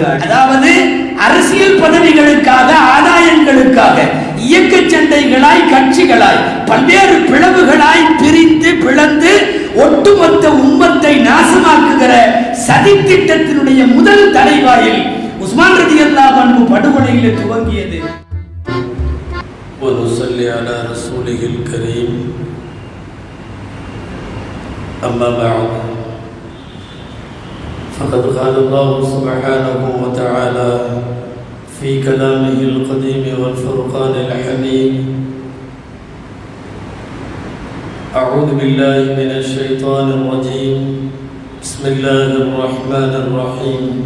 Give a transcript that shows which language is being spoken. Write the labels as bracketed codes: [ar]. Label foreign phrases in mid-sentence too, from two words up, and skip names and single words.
[ta] அதாவது அரசியல் பதவிகளுக்காக, ஆதாயங்களுக்காக இயக்க சண்டைகளாய், கட்சிகளாய், பல்வேறு பிளவுகளாய் பிளந்து ஒட்டுமொத்த உம்மத்தை நாசமாக்குகிற சதி திட்டத்தினுடைய முதல் தலைவாயில் உஸ்மான் [ar] رضي الله عنه [ta] படுகொலையிலே துவங்கியது. [ar] ونصلي على رسوله الكريم أما بعد فقد قال الله سبحانه وتعالى في كلامه القديم والفرقان الحميد أعوذ بالله من الشيطان الرجيم بسم الله الرحمن الرحيم